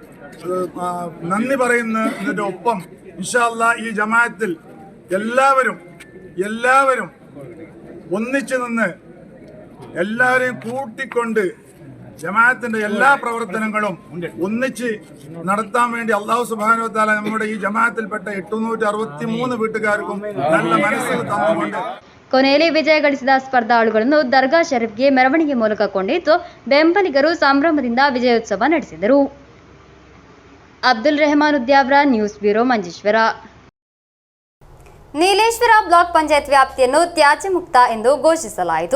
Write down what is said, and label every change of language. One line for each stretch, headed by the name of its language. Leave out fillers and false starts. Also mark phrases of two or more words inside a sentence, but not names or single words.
Malayalam: നന്ദി പറയുന്നതിന്റെ ഒപ്പം
Arabic: إن شاء الله
Malayalam: ഈ ജമാഅത്തിൽ എല്ലാവരും ഒന്നിച്ചു നിന്ന് എല്ലാവരെയും കൂട്ടിക്കൊണ്ട് ജമാഅത്തിന്റെ എല്ലാ പ്രവർത്തനങ്ങളും ഒന്നിച്ച് നടത്താൻ വേണ്ടി
Arabic: الله سبحانه و تعالى
Malayalam: നമ്മുടെ ഈ ജമാഅത്തിൽപ്പെട്ട 863 വീട്ടുകാർക്കും നല്ല മനസ്സ് തന്നുകൊണ്ട്
Kannada: ಕೊನೆಯಲ್ಲಿ ವಿಜಯ ಗಳಿಸಿದ ಸ್ಪರ್ಧಾಳುಗಳನ್ನು ದರ್ಗಾ ಶರೀಫ್ಗೆ ಮೆರವಣಿಗೆ ಮೂಲಕ ಕೊಂಡೊಯ್ದು ಬೆಂಬಲಿಗರು ಸಂಭ್ರಮದಿಂದ ವಿಜಯೋತ್ಸವ ನಡೆಸಿದರು. ಅಬ್ದುಲ್ ರೆಹಮಾನ್ ಉದ್ಯಾವರ,
English: news bureau,
Kannada: ಮಂಜೇಶ್ವರ. ನೀಲೇಶ್ವರ ಬ್ಲಾಕ್ ಪಂಚಾಯತ್ ವ್ಯಾಪ್ತಿಯನ್ನು ತ್ಯಾಜ್ಯ ಮುಕ್ತ ಎಂದು ಘೋಷಿಸಲಾಯಿತು.